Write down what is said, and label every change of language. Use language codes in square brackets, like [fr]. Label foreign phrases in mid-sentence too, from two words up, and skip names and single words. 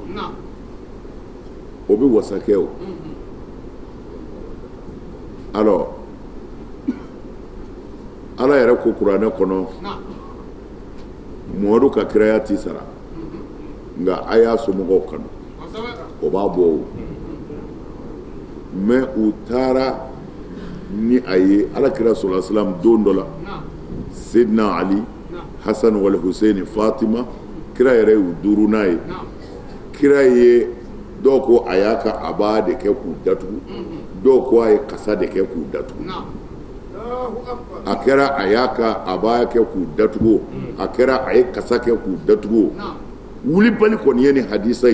[bm] o bɛ wasa kɛ o alors ala yɛrɛ ko kuranɛ kɔnɔ Mamadu ka kiraya t'i sara nka a y'a somɔgɔw kanu o b'a bɔ o mais u taara ni a ye alakira [ar] صلى الله عليه وسلم [bm] don dɔ la Sidna Ali Hasan wal Hussein Fatima kira yɛrɛ y'u duuru n'a ye kira ye dɔw ko a y'a ka aba de kɛ k'u datugu dɔw ko a ye kasa de kɛ k'u datugu a kɛra a y'a ka aba kɛ k'u datugu a kɛra a ye kasa kɛ k'u datugu wulibali kɔni ye nin hadisa in